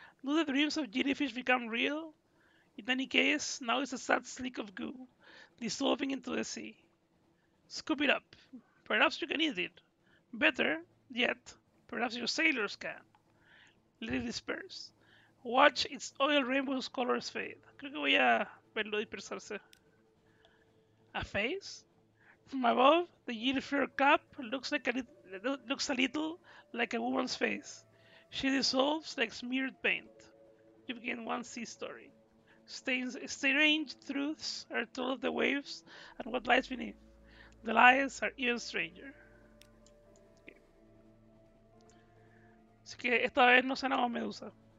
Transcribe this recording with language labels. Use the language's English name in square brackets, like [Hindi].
[English] Do the dreams of jellyfish become real? In any case, now it's a sad slick of goo, dissolving into the sea. Scoop it up. Perhaps you can eat it. Better yet, perhaps your sailors can. Let it disperse. Watch its oil rainbow's colors fade. [Spanish] Creo que voy a verlo dispersarse. [English] A face? From above, the uniform cap looks a little like a woman's face. She dissolves like smeared paint. You begin one sea story. Strange truths are told of the waves and what lies beneath. The lies are even stranger. [Spanish] Así que esta vez no sanamos Medusa.